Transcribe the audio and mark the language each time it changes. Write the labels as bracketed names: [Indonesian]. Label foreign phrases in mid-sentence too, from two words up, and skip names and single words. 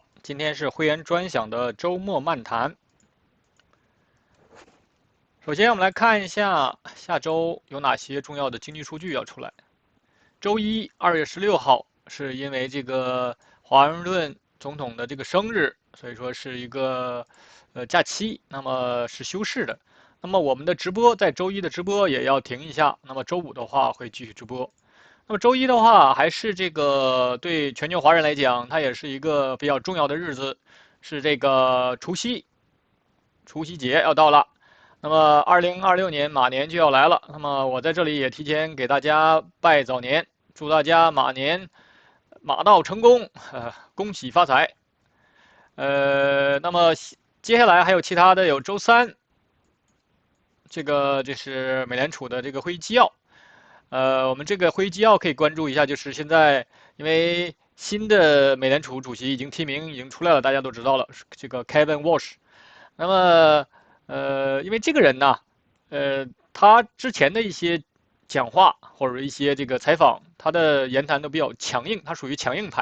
[Chinese] 今天是會員專享的周末漫談。首先，我們來看一下下周有哪些重要的經濟數據要出來。周一，2月16號，是因為這個華盛頓總統的這個生日，所以說是一個假期，那麼是休市的。那麼我們的直播在周一的直播也要停一下，那麼周五的話會繼續直播。那麼周一的話，還是這個對全球華人來講，它也是一個比較重要的日子，是這個除夕節要到了。那麼2026年馬年就要來了，那麼我在這裡也提前給大家拜早年，祝大家馬年馬到成功，恭喜發財。那麼接下來還有其他的，有周三，这是美聯儲的這個會議紀要。我們這個會議紀要可以關注一下，就是現在因為新的美聯儲主席已經提名已經出來了，大家都知道了，這個 Kevin Walsh。那麼因為這個人呢，他之前的一些講話或者一些這個採訪，他的言談都比較強硬，他屬於強硬派。